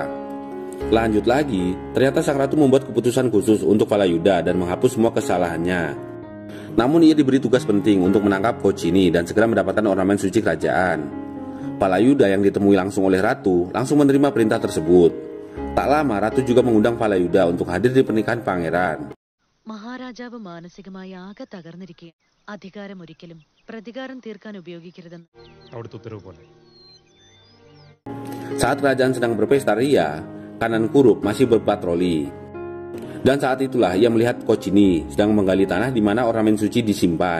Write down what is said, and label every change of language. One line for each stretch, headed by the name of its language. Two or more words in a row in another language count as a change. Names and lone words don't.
Indonesian: Lanjut lagi, ternyata sang ratu membuat keputusan khusus untuk Falayuda dan menghapus semua kesalahannya. Namun ia diberi tugas penting untuk menangkap Kocini dan segera mendapatkan ornamen suci kerajaan. Falayuda yang ditemui langsung oleh ratu langsung menerima perintah tersebut. Tak lama ratu juga mengundang Falayuda untuk hadir di pernikahan pangeran.
Malayalam: മഹാരാജാവ് മാനസികമായി ആകെ തകർന്നിരിക്കുക. അധികാരം ഒരിക്കലും പ്രതികാരം തീർക്കാൻ ഉപയോഗിക്കരുതെന്ന്. അവിടുത്തെ ഉത്തരവ് പോലെ.
Indonesian: Saat kerajaan sedang berpesta ria, Kanan Kurup masih berpatroli. Dan saat itulah ia melihat Kocini sedang menggali tanah di mana ornamen suci disimpan.